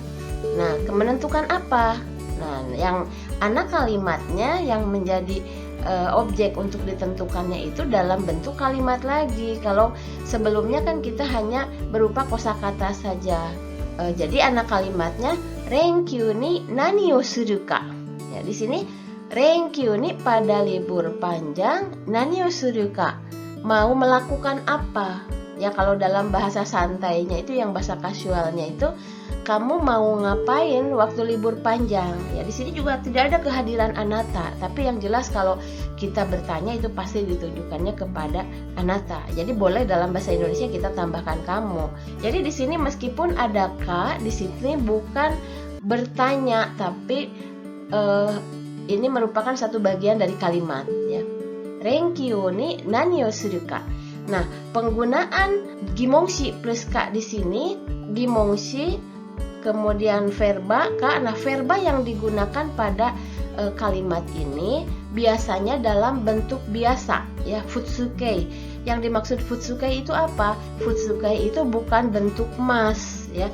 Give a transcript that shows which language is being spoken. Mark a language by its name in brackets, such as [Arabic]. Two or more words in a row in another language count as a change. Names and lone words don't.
[Indonesian] Nah, menentukan apa? Nah, yang anak kalimatnya yang menjadi objek untuk ditentukannya itu dalam bentuk kalimat lagi. Kalau sebelumnya kan kita hanya berupa kosakata saja. Jadi anak kalimatnya [Japanese] 連休に何をするか. [Indonesian] Ya, di sini [Japanese] 連休に [Indonesian] pada libur panjang, [Japanese] 何をするか, [Indonesian] mau melakukan apa? Ya, kalau dalam bahasa santainya itu, yang bahasa kasualnya itu, kamu mau ngapain waktu libur panjang? Ya, di sini juga tidak ada kehadiran anata, tapi yang jelas kalau kita bertanya itu pasti ditujukannya kepada anata. Jadi boleh dalam bahasa Indonesia kita tambahkan kamu. Jadi di sini meskipun ada ka, di sini bukan bertanya, tapi ini merupakan satu bagian dari kalimat ya. [Japanese] 連休に何をするか. [Indonesian] Nah, penggunaan gimongshi plus ka di sini, gimongshi kemudian verba ka. Nah, verba yang digunakan pada kalimat ini biasanya dalam bentuk biasa ya, futsukei. Yang dimaksud futsukei itu apa? Futsukei itu bukan bentuk mas ya.